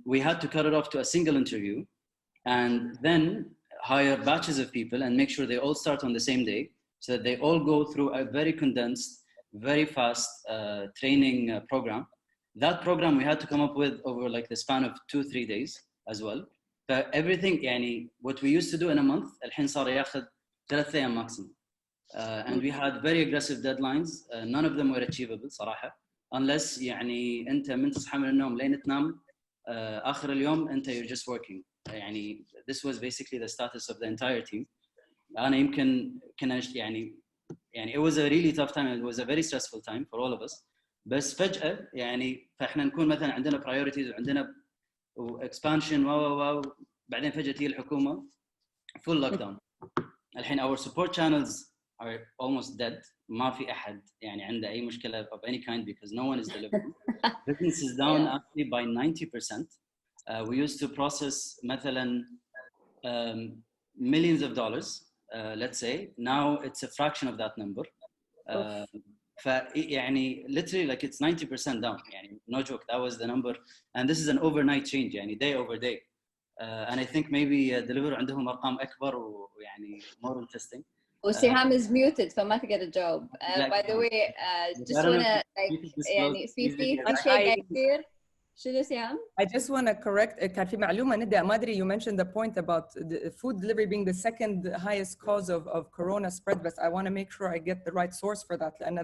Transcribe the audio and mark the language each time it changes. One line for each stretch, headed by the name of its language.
English: We had to cut it off to a single interview and then hire batches of people and make sure they all start on the same day so that they all go through a very condensed, very fast training program. That program we had to come up with over like the span of 2-3 days as well. Everything يعني what we used to do in a month
Arabic: الحين صار ياخذ 3 أيام
English: maximum. And we had very aggressive deadlines. None of them were achievable صراحة.
Arabic: Unless يعني أنت من تصحى من النوم لين تنام آخر اليوم أنت
English: you're just working. يعني this was basically the status of the entire team.
Arabic: أنا يمكن كنا يعني
English: it was a really tough time. It was a very stressful time for all of us.
Arabic: بس فجأة يعني فإحنا نكون مثلا عندنا priorities وعندنا expansion بعدين فجأة تيجي الحكومة
English: full lockdown. الحين our support channels are almost dead.
Arabic: ما في أحد يعني عنده أي مشكلة
English: of any kind because no one is delivering. Business is down actually by 90%. We used to process مثلا millions of dollars, let's say. Now it's a fraction of that number. يعني literally like it's 90% down. يعني no joke, that was the number. And this is an overnight change, يعني day over day. And I think maybe Deliveroo
Arabic: عندهم أرقام أكبر ويعني
English: more interesting.
Arabic: وسهام
English: is muted
Arabic: فما تقدر تجاوب.
English: By the way, just wanna like يعني
Arabic: في شيء قاعد يصير. شنو سهام؟
English: I just want to correct.
Arabic: كان في معلومة ندى ما أدري
English: you mentioned the point about the food delivery being the second highest cause of corona spread, but I want to make sure I get the right source for that.